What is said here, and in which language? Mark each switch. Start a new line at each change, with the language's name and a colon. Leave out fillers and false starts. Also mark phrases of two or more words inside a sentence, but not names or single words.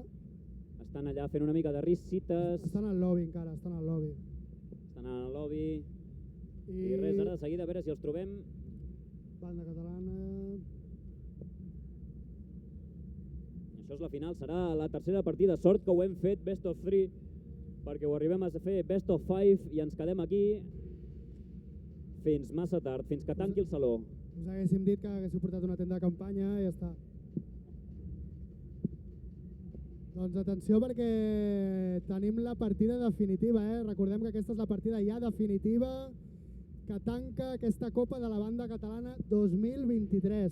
Catalan: Estan allà fent una mica de risites. Estan al lobby encara, estan al lobby. Estan al lobby. I res, ara de seguida, a veure si els trobem. Banda catalana... Això és la final, serà la tercera partida. Sort que ho hem fet
English: best of 3,
Catalan: perquè ho arribem a fer
English: best of 5
Catalan: i ens quedem aquí fins massa tard, fins que tanqui el saló. Us haguéssim dit que haguéssiu portat una tenda de campanya i ja està. Doncs atenció perquè tenim la partida definitiva, Recordem que aquesta és la partida ja definitiva que tanca aquesta Copa de la Banda Catalana 2023.